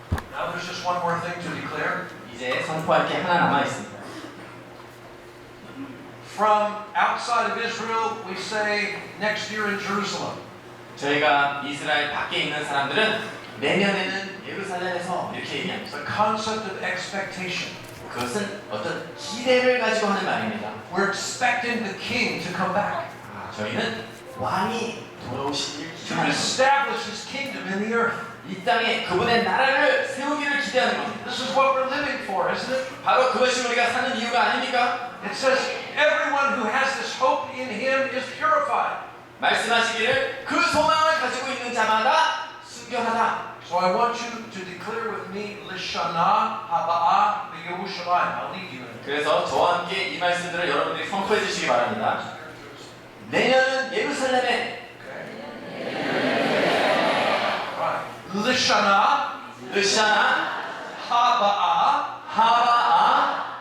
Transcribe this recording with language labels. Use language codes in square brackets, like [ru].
[en] Now there's just one more thing to declare. [ko] 이제 선포할 게 하나 남아 있습니다. [en] From outside of Israel, we say next year in Jerusalem. [ko] 저희가 이스라엘 밖에 있는 사람들은 내년에는 예루살렘에서 이렇게 얘기합니다. [en] The concept of expectation. [ko] 그것은 어떤 기대를 가지고 하는 말입니다. [en] We're expecting the king to come back. [ko] 저희는 왕이 돌아오시길 [en] To [ko] 기대하는 겁니다. [en] establish his kingdom in the earth. [ko] 이 땅에 그분의 나라를 세우기를 기대하는 겁니다. [en] This is what we're living for, isn't it? [ko] 바로 그것이 우리가 사는 이유가 아닙니까? [en] It says everyone who has this hope in him is purified. [ko] 말씀하시기를 그 소망을 가지고 있는 자마다 순결하다. [en] So I want you to declare with me [he] Lishana Haba'ah B'Yerushalayim. [en] I'll lead you in it. [ko] 그래서 저와 함께 이 말씀들을 여러분들이 선포해 주시기 바랍니다. 내년은 예루살렘에 [en] Right. Lishana [he] 르샤나 Haba'ah 하바아